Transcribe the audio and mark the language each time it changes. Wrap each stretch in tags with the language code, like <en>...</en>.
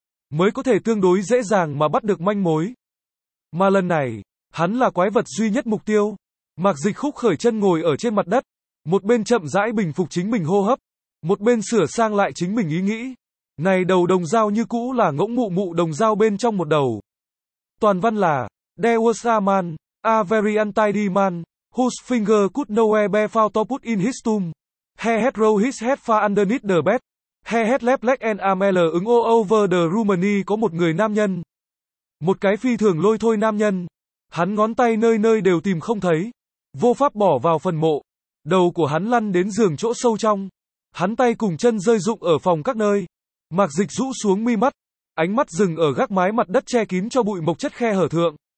<vi>Mới có thể tương đối dễ dàng mà bắt được manh mối. Mà lần này, hắn là quái vật duy nhất mục tiêu. Mạc Dịch khúc khởi chân ngồi ở trên mặt đất. Một bên chậm rãi bình phục chính mình hô hấp. Một bên sửa sang lại chính mình ý nghĩ. Này đầu đồng dao như cũ là ngỗng mụ mụ đồng dao bên trong một đầu. Toàn văn là,</vi> <en>There was a man, a very untidy man, whose finger could nowhere be found to put in his tomb. He had rolled his head far underneath the bed. He had left leg and arm all over the room.</en> <vi>Có một người nam nhân. Một cái phi thường lôi thôi nam nhân. Hắn ngón tay nơi nơi đều tìm không thấy. Vô pháp bỏ vào phần mộ. Đầu của hắn lăn đến giường chỗ sâu trong. Hắn tay cùng chân rơi rụng ở phòng các nơi. Mạc Dịch rũ xuống mi mắt, ánh mắt dừng ở gác mái mặt đất che kín cho bụi mộc chất khe hở thượng.</vi>